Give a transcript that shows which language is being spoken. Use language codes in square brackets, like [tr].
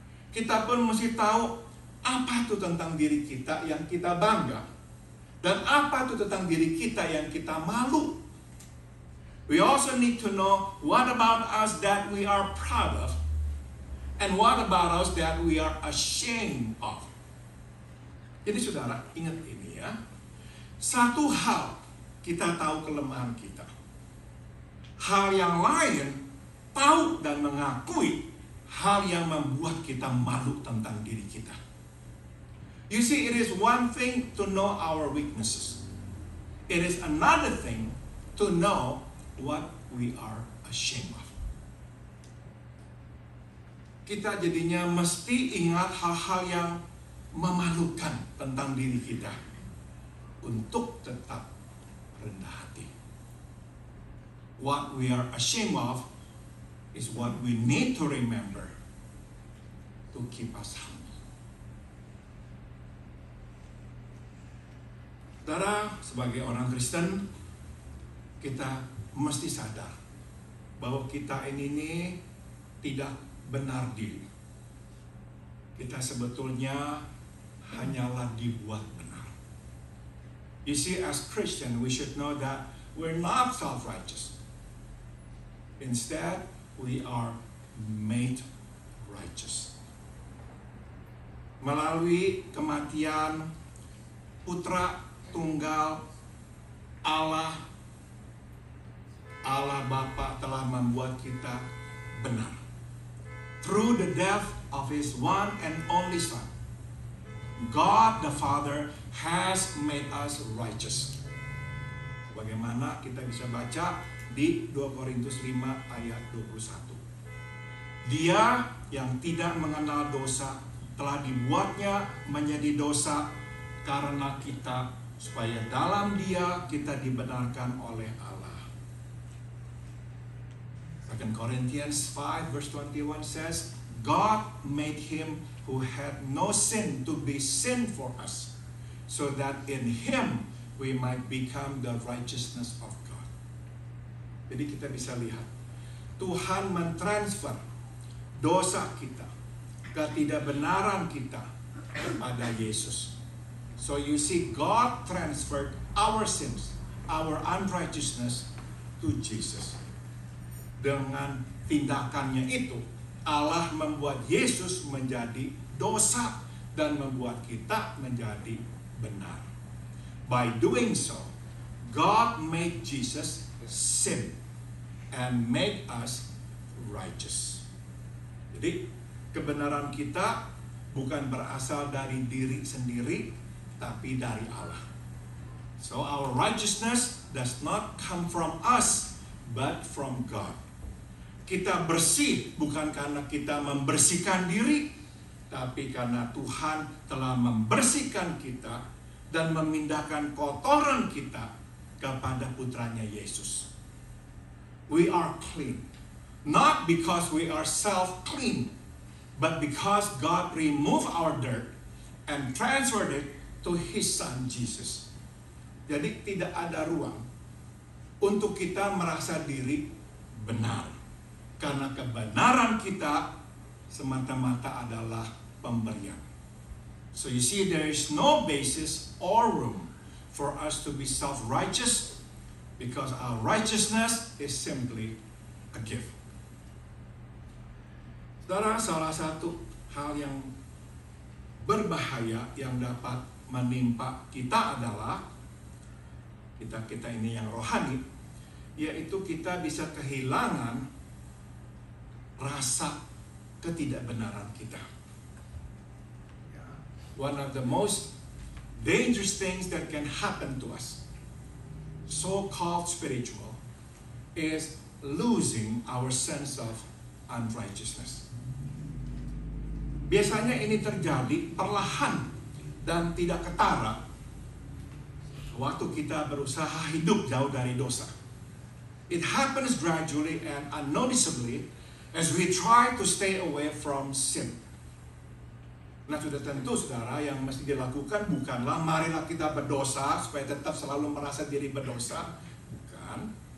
[id] Kita pun mesti tahu apa itu tentang diri kita yang kita bangga, dan apa itu tentang diri kita yang kita malu. [en] We also need to know what about us that we are proud of, and what about us that we are ashamed of. [id] Jadi saudara, ingat ini ya. Satu hal, kita tahu kelemahan kita. Hal yang lain, tahu dan mengakui hal yang membuat kita malu tentang diri kita. [en] You see, it is one thing to know our weaknesses. It is another thing to know what we are ashamed of. [id] Kita jadinya mesti ingat hal-hal yang memalukan tentang diri kita untuk tetap rendah hati. [en] What we are ashamed of is what we need to remember to keep us humble. [id] Saudara, sebagai orang Kristen, kita mesti sadar bahwa kita ini tidak benar diri. Kita sebetulnya hanyalah dibuat benar. [en] You see, as Christian, we should know that we're not self-righteous. Instead, we are made righteous. [id] Melalui kematian Putra Tunggal Allah Bapa telah membuat kita benar. [en] Through the death of His one and only Son, God the Father has made us righteous. [id] Bagaimana kita bisa baca di 2 Korintus 5 ayat 21. Dia yang tidak mengenal dosa telah dibuatnya menjadi dosa karena kita, supaya dalam Dia kita dibenarkan oleh Allah. [en] 2 Corinthians 5 verse 21 says, God made Him who had no sin to be sin for us, so that in Him we might become the righteousness of God. [id] Jadi kita bisa lihat, Tuhan mentransfer dosa kita ketidakbenaran kita kepada Yesus. [en] So you see, God transferred our sins, our unrighteousness to Jesus. [id] Dengan tindakannya itu, Allah membuat Yesus menjadi dosa dan membuat kita menjadi benar. [en] By doing so, God made Jesus sin and made us righteous. [id] Jadi kebenaran kita bukan berasal dari diri sendiri, tapi dari Allah. [en] So our righteousness does not come from us, but from God. [id] Kita bersih bukan karena kita membersihkan diri, tapi karena Tuhan telah membersihkan kita dan memindahkan kotoran kita kepada putranya Yesus. [en] We are clean, not because we are self-clean, but because God removed our dirt and transferred it to His Son Jesus. [id] Jadi tidak ada ruang untuk kita merasa diri benar, karena kebenaran kita semata-mata adalah pemberian. [en] So you see, there is no basis or room for us to be self-righteous, because our righteousness is simply a gift. [id] Saudara, salah satu hal yang berbahaya yang dapat menimpa kita adalah kita ini yang rohani, yaitu kita bisa kehilangan rasa ketidakbenaran kita. [en] One of the most dangerous things that can happen to us, so-called spiritual, is losing our sense of unrighteousness. [id] Biasanya ini terjadi perlahan dan tidak ketara waktu kita berusaha hidup jauh dari dosa. [en] It happens gradually and unnoticeably as we try to stay away from sin. [id] Nah, sudah tentu saudara, yang mesti dilakukan bukanlah marilah kita berdosa supaya tetap selalu merasa diri berdosa. Bukan.